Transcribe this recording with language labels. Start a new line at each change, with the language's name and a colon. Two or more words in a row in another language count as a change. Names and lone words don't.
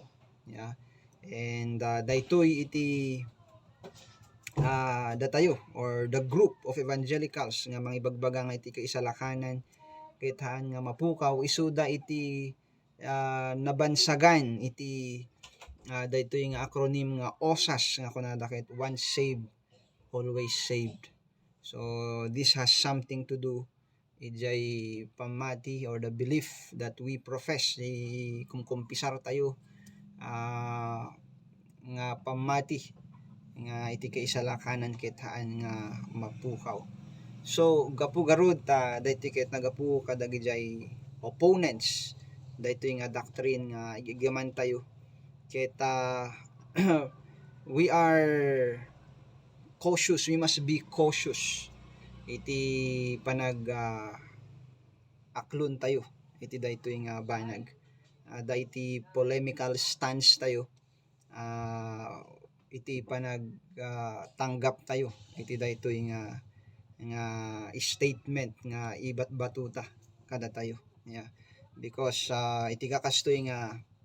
Iloko: And daytoy iti datayo or
English: the group of evangelicals
Iloko: nga mangibagbaga nga iti kaisalakanan ket haan nga mapukaw isuda iti nabansagan iti daytoy nga acronym nga OSAS nga kunada ket
English: once saved always saved. So this has something to do
Iloko: ijay pamati or
English: the belief that we profess
Iloko: kung kumpisar tayo nga pamati nga iti kaisalakanan ket haan nga mapukaw. So gapu garud daytoy ket nagapu kadagiti opponents daytoy nga doctrine nga igigaman tayo ket we
English: must be cautious
Iloko: iti aklon tayo iti daytoy nga banag dayti
English: polemical stance
Iloko: tayo iti tanggap tayo iti daytoy nga statement nga ibat batuta kada tayo because iti kakastoy nga